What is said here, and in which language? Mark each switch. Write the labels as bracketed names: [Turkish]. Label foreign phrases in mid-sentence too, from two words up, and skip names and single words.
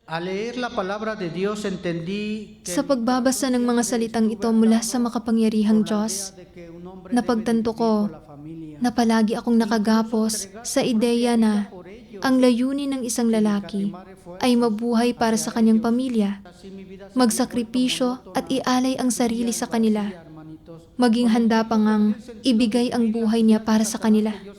[Spanish] Al leer la palabra de Dios entendí que [Filipino] Sa pagbabasa ng mga salitang ito mula sa makapangyarihang Diyos, napagtanto ko na palagi akong nakagapos sa ideya na ang layunin ng isang lalaki ay mabuhay para sa kanyang pamilya, magsakripisyo at ialay ang sarili sa kanila, maging handa pa ngang ibigay ang buhay niya para sa kanila.